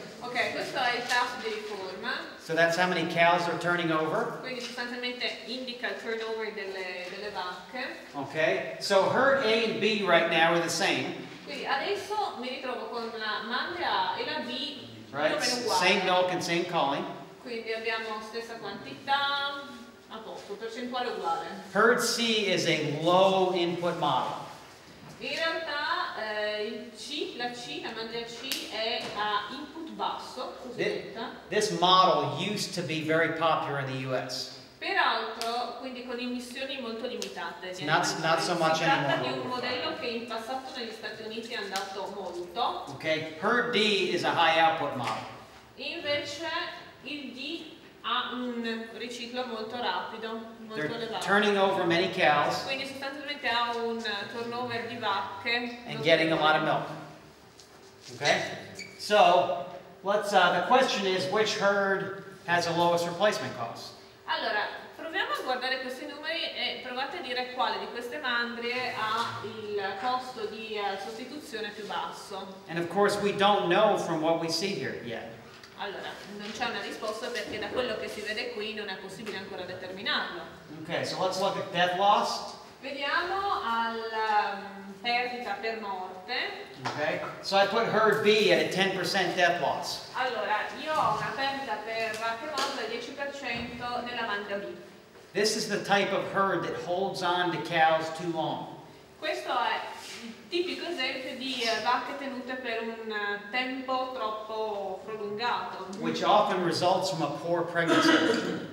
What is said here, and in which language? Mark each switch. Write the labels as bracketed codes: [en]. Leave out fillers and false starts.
[it] Ok, questo è il tasso di riforma. [en] So that's how many cows are turning over. [it] Quindi sostanzialmente indica il turnover delle vacche. [en] Okay? So herd A and B right now are the same. [it] Quindi adesso mi ritrovo con la mandria A e la B più o [en] Right? [it] meno uguali. [en] Same milk and same culling. [it] Quindi abbiamo stessa quantità, a posto, percentuale uguale. [en] Herd C is a low input model. [it] In realtà la mandria C è a input basso, cosiddetta. [en] This model used to be very popular in the US. [it] Peraltro, quindi con emissioni molto limitate. [en] It's not so much [it] si tratta [en] anymore. [it] di un modello che in passato negli Stati Uniti è andato molto. [en] Okay? Herd D is a high output model. [it] Invece il D ha un riciclo molto rapido, molto [en] They're [it] elevato. [en] turning over many cows [it] Quindi sostanzialmente ha un turnover di vacche [en] and getting a lot of milk. Okay? So, the question is, which herd has the lowest replacement cost? [it] Allora, proviamo a guardare questi numeri e provate a dire quale di queste mandrie ha il costo di sostituzione più basso. [en] And of course, we don't know from what we see here yet. [it] Allora, non c'è una risposta perché da quello che si vede qui non è possibile ancora determinarlo. [en] Okay, so let's look at death loss. [it] Vediamo alla perdita per morte. [en] Okay, so I put herd B at a 10% death loss. [it] Allora, io ho una perdita per vacche morte del 10% nella mandria B. [en] This is the type of herd that holds on to cows too long. [it] Questo è il tipico esempio di vacche tenute per un tempo troppo prolungato, [en] Which often results from a poor pregnancy.